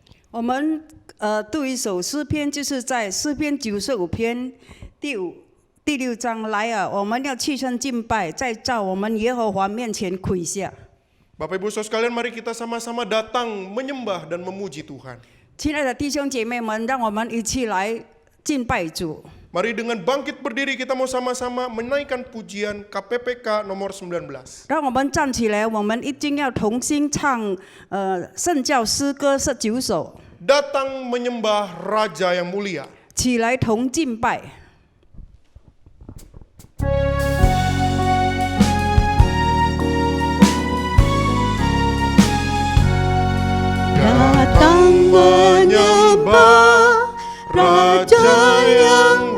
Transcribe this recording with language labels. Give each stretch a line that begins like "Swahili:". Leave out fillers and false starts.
Chinese: 我们读一首诗篇，就是在诗篇95篇第6章来啊，我们要屈身敬拜，在我们耶和华面前跪下。
Indonesian: Bapak Ibu Saudara sekalian, mari kita sama-sama datang menyembah dan memuji Tuhan.
Chinese: 亲爱的弟兄姐妹们，让我们一起来敬拜主。
Indonesian: Mari dengan bangkit berdiri kita mau sama-sama menaikkan pujian KPPK nomor 19.
Chinese: 让我们站起来，我们一定要同心唱圣教诗歌19首，
Indonesian: Datang menyembah Raja yang mulia.
Chinese: 起来同敬拜。
Indonesian: Datang menyembah Raja yang